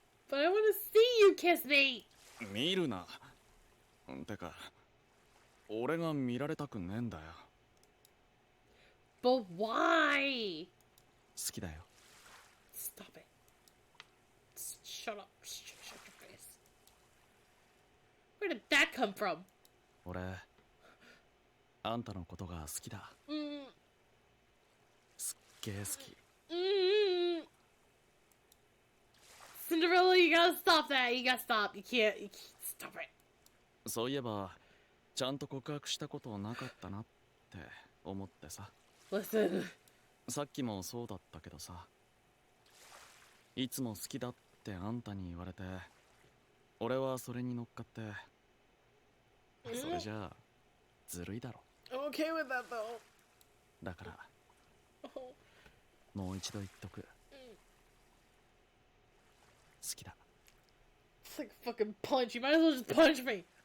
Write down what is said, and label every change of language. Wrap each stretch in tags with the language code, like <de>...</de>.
<en>But I want to see you kiss me.</en> <ja>見るな。てか、俺が見られたくねえんだよ。</ja> <en>But why?</en> <ja>好きだよ。</ja> <en>Stop it. Shut up. Shut your face. Where did that come from?</en> <ja>俺、あんたのことが好きだ。すっげえ好き。</ja> <en>Cinderella, you gotta stop that. You gotta stop. You can't stop it.</en> <ja>そういえば、ちゃんと告白したことなかったなって思ってさ。</ja> <en>Listen.</en> <ja>さっきもそうだったけどさ。いつも好きだってあんたに言われて、俺はそれに乗っかって、それじゃあ、ずるいだろ。</ja> <en>I'm okay with that though.</en> <ja>だから、もう一度言っとく。好きだ。</ja> <en>It's like a fucking punch. You might as well just punch me.</en>